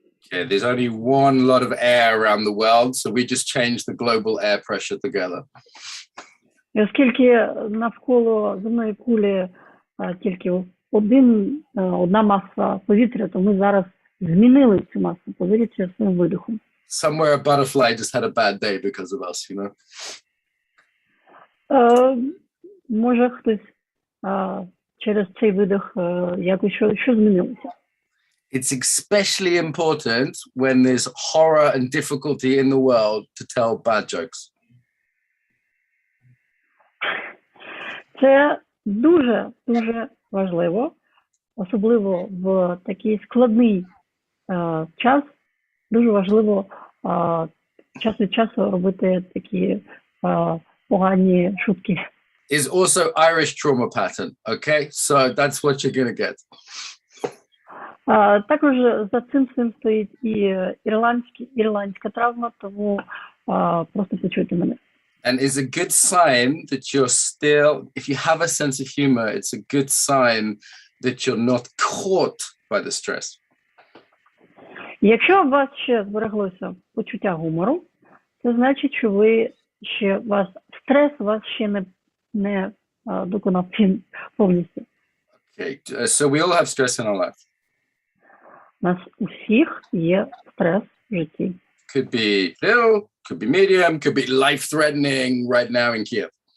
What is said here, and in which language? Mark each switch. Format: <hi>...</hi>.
<en>Okay, there's only one lot of air around the world, so we just changed the global air pressure together.</en> <uk>І оскільки навколо земної кулі тільки одна маса повітря, то ми зараз змінили цю масу повітря своїм видихом.</uk> <en>Somewhere a butterfly just had a bad day because of us, you know?</en> <uk>Може хтось через цей видих якось що змінилося.</uk> <en>It's especially important when there's horror and difficulty in the world to tell bad jokes.</en> <uk>Це дуже важливо, особливо в такий складний час. Дуже важливо час від часу робити такі погані шутки.</uk> <en>Is also Irish trauma pattern, okay? So that's what you're going to get.</en> <uk>Також за цим всім стоїть і ірландська травма, тому просто почуйте мене.</uk> <en>And it's a good sign that you're still, if you have a sense of humor, it's a good sign that you're not caught by the stress.</en> <uk>Якщо у вас ще збереглося почуття гумору, це значить, що стрес вас ще не доконав повністю.</uk> <en>Okay, so we all have stress in our life.</en> <uk>У нас усіх є стрес в житті.</uk> <en>Could be little, could be medium, could be life-threatening right now in Kiev.</en>